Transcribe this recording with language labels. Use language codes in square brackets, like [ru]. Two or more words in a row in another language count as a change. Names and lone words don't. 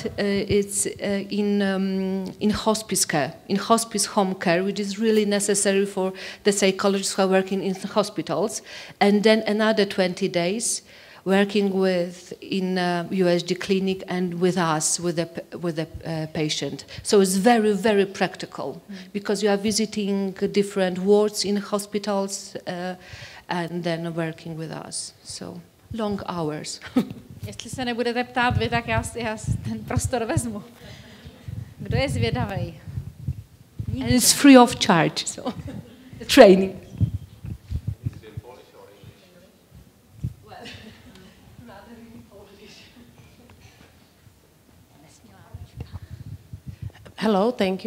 [en] It's in hospice care, in hospice home care, which is really necessary for the psychologists who are working in hospitals, and then another 20 days working in USG clinic and with us, with the patient. So it's very, very practical, because you are visiting different wards in hospitals and then working with us. So long hours. [cs] Jestli se nebudete ptát vy, tak já ten prostor vezmu. Kdo je zvědavý? [en] And it's free of charge, so the training. Hello, thank you.